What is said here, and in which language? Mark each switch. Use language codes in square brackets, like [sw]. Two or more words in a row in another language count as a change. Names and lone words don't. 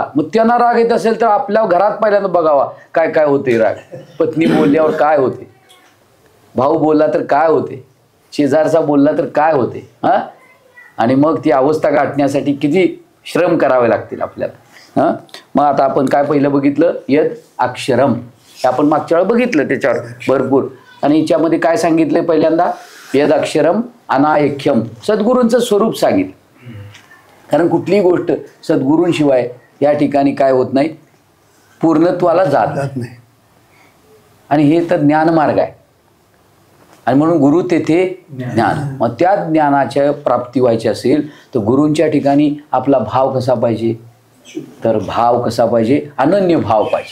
[mr] मग त्यांना राग येत असेल तर आपल्या घरात पहिल्यांदा बघावा काय काय होते राग. पत्नी बोलल्यावर काय होते, भाऊ बोलला तर काय होते, शेजारचा बोलला तर काय होते. हा, आणि मग ती अवस्था गाठण्यासाठी किती श्रम करावे लागतील आपल्याला. हां, मग आता आपण काय पहिलं बघितलं, [sa] यद अक्षरम. [mr] हे आपण मागच्या वेळेला बघितलं त्याच्यावर भरपूर. आणि याच्यामध्ये काय सांगितलं पहिल्यांदा, [sa] यद अक्षरम अनायख्यम, [mr] सद्गुरूंचं स्वरूप सांगितलं. कारण कुठलीही गोष्ट सद्गुरूंशिवाय या ठिकाणी काय होत नाही, पूर्णत्वाला जात नाही. आणि हे तर ज्ञानमार्ग आहे. आणि म्हणून गुरु तेथे ज्ञान. मग त्या ज्ञानाच्या प्राप्ती व्हायची असेल तर गुरूंच्या ठिकाणी आपला भाव कसा पाहिजे, तर भाव कसा पाहिजे, अनन्य भाव पाहिजे.